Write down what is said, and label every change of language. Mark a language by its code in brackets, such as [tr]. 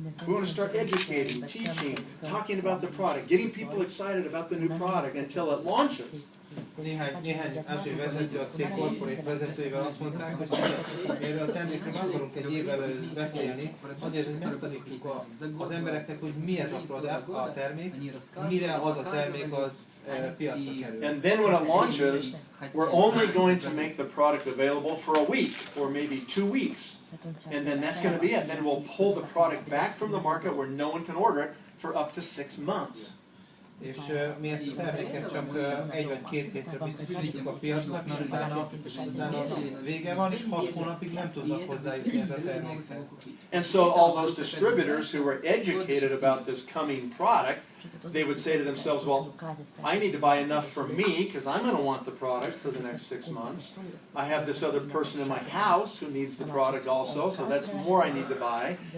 [en] We want to start educating, teaching, talking about the product, getting people excited about the new product until it launches. [hu] Néhány ázsiai vezető, a cég corporate vezetőivel azt mondták, hogy erről a termékről akarunk egy évvel előtt beszélni, azért, hogy megtanítjuk az embereknek, hogy mi ez a termék, mire az a termék az piacra kerül. [en] And then when it launches, we're only going to make the product available for a week or maybe 2 weeks. And then that's going to be it. Then we'll pull the product back from the market where no one can order it for up to 6 months. [hu] És mi ezt a terméket csak 1 vagy 2 hétre biztosítjuk a piacnak, és utána vége van, és 6 hónapig nem tudnak hozzájutni ez a termékhez. [en] And so all those distributors who were educated about this coming product, they would say to themselves, well, I need to buy enough for me because I'm going to want the product for the next 6 months. I have this other person in my house who needs the product also, so that's more I need to buy.